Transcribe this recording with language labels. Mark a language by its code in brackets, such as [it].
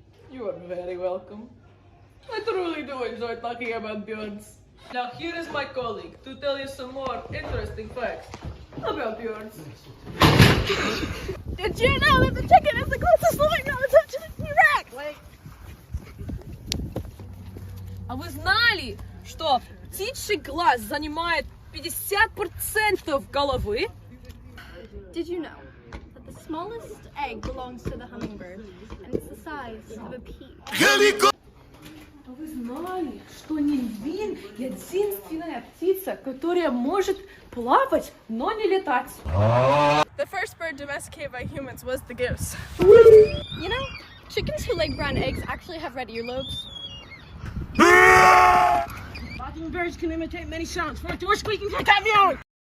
[en] You are very welcome. I truly do enjoy talking about birds. Now here is my colleague to tell you some more interesting facts about birds. Did you know that the chicken is the closest living relative to the T-Rex? Wait. [ru] А вы знали, что птичий глаз занимает 50% головы? [en] Did you know that the smallest egg belongs to the hummingbird and it's the size of a pea? [ru] А вы знали, что нильвин — единственная птица, которая может плавать, но не летать? [en] The first bird domesticated by humans was the goose. You know, chickens who lay brown eggs actually have red earlobes. Mockingbirds can imitate many sounds, from a door squeaking to a cat meowing.